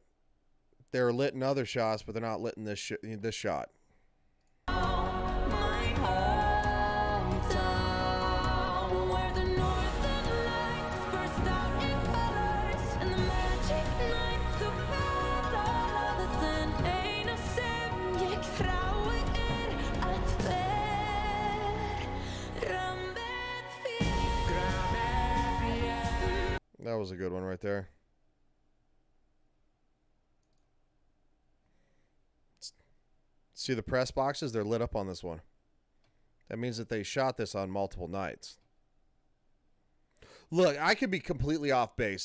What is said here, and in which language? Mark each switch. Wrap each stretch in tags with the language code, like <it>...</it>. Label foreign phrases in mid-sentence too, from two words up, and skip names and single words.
<en>They're lit in other shots, but they're not lit in this shot. My hometown, where the northern lights burst out in colors, and the magic night surprised all others, and</en> <is>eina sem ég þrái að vera með þér.</is> <en>That was a good one right there. See the press boxes? They're lit up on this one. That means that they shot this on multiple nights. Look, I could be completely off base.</en>